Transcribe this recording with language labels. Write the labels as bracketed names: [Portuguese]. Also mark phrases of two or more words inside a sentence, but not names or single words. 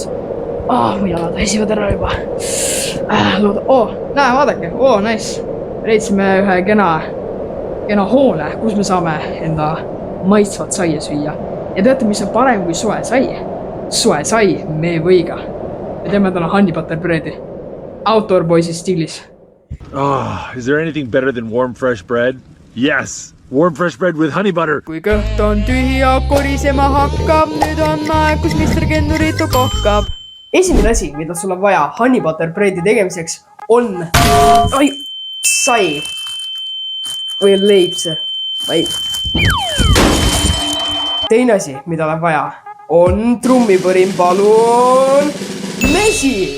[Estonian] Mu jalad väsivad ära juba. Näe, vaadake. Nice. Leidsime ühe kena hoone, kus me saame enda maitsvat saia süüa. Ja teate, mis on parem kui soe sai? Soe sai meevõiga. Me teeme täna [English] honey butter breadi. [Estonian] Outdoor boysi stiilis. [English] Is there anything better than warm fresh bread? Yes! Warm fresh bread with honey butter! [Estonian] Kui kõht on tühi ja korisema hakkab, nüüd on aeg, kus Mr. Kennuritu kohkab. Esimene asi, mida sul on vaja [English] honey butter breadi [Estonian] tegemiseks, on sai. Või leib see. Teine asi, mida on vaja, on trummipõrim, palun mesi.